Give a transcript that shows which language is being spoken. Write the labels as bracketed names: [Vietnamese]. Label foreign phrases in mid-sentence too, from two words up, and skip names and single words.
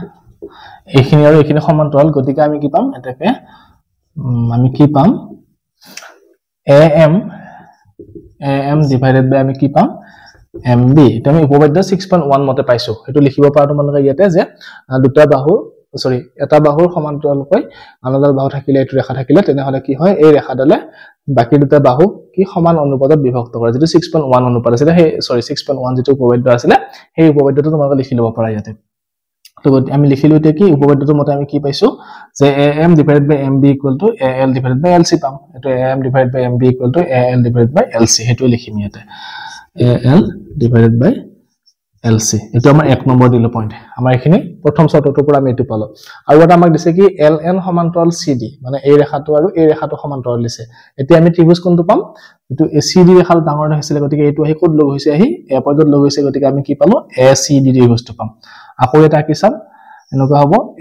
[Assamese] এইখিনি আৰু এইখিনি সমান্তৰাল গতিকে আমি কি পাম এটাকে আমি কি পাম a m [English] divided by [Assamese] আমি কি পাম mb এটা আমি উপপাদ্য 6.1 মতে পাইছো এটো লিখিব পাৰো তোমালোকে ইয়াতে যে দুটা বাহু সৰি এটা বাহুৰ সমান্তৰালকৈ আনডাল বাহু থাকিলে এটো ৰেখা থাকিলে তেনেহলে কি হয় এই ৰেখাডালে বাকি দুটা বাহু কি সমান অনুপাতত বিভক্ত কৰে যেটো 6.1 অনুপাত আছিল সেই সৰি 6.1 যেটো উপপাদ্য আছিল সেই উপপাদ্যটো তোমালোকে লিখি লব পাৰা ইয়াতে তো আমি লিখিলো এতিয়া কি উপপাদ্যটোৰ মতে আমি কি পাইছো যে [English] am divided by mb equal to al divided by lc [Assamese] পাম এটো [English] am divided by mb equal to al divided by lc [Assamese] হেতু লিখিম ইয়াতে [English] al divided by lc [Assamese] এটো আমাৰ এক নম্বৰ দিলো পইণ্ট আমাৰ এখিনি প্ৰথম শৰ্তটোৰ পৰা আমি এটো পালো আৰু এটা আমাক দিছে কি ln সমান্তৰাল cd মানে এই ৰেখাটো আৰু এই ৰেখাটো সমান্তৰাল দিছে এতিয়া আমি ত্ৰিভুজ কোনটো পাম এটো cd ৰেখাটো ডাঙৰ হৈছিল গতিকে এটো আহি কোড লগ হৈছে আহি এ পদত লগ হৈছে গতিকে আমি কি পালো acd ত্ৰিভুজটো পাম আকৌ এটা কি চাম এনেকুৱা হ'ব